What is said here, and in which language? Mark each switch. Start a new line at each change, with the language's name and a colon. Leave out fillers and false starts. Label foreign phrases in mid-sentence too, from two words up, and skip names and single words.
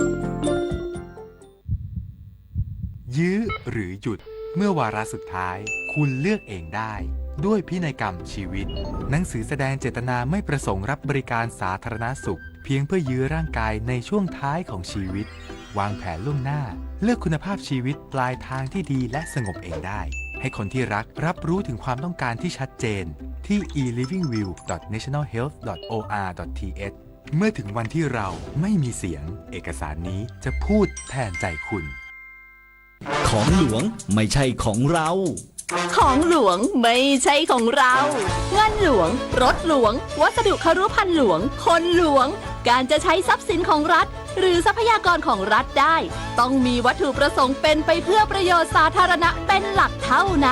Thai: ยื้อหรือหยุดเมื่อวาระสุดท้ายคุณเลือกเองได้ด้วยพินัยกรรมชีวิตหนังสือแสดงเจต นาไม่ประสงค์รับบริการสาธารณสุขเพียงเพื่อยื้อร่างกายในช่วงท้ายของชีวิตวางแผนล่วงหน้าเลือกคุณภาพชีวิตปลายทางที่ดีและสงบเองได้ให้คนที่รักรับรู้ถึงความต้องการที่ชัดเจนที่ e-livingwill.nationalhealth.or.th เมื่อถึงวันที่เราไม่มีเสียงเอกสารนี้จะพูดแทนใจคุณ ของหลวงไม่ใช่ของเรา ของหลวงไม่ใช่ของเราเงินหลวงรถหลวงวัสดุคฤภัณฑ์หลวงคนหลวงการจะใช้ทรัพย์สินของรัฐหรือทรัพยากรของรัฐได้ต้องมีวัตถุประสงค์เป็นไปเพื่อประโยชน์สาธารณะเป็นหลักเท่านั้น